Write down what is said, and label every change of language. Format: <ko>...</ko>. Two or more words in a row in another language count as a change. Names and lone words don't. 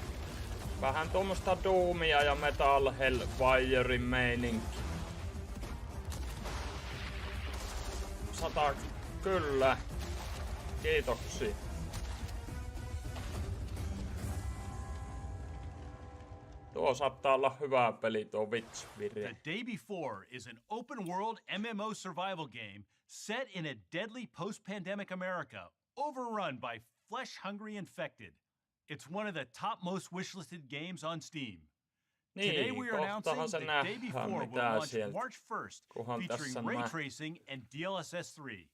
<fi>Vähän tuommoista Doomia ja Metal Hellfirein meininki. 100, kyllä. Kiitoksia. Tuo saattaa olla hyvä peli, tuo Witchfire.</fi> <en>The Day Before is an open-world MMO survival game set in a deadly post-pandemic America, overrun by flesh-hungry infected. It's one of the top most wishlisted games on Steam. Today we are announcing The Day Before will launch March 1st, featuring ray tracing and DLSS 3.</en>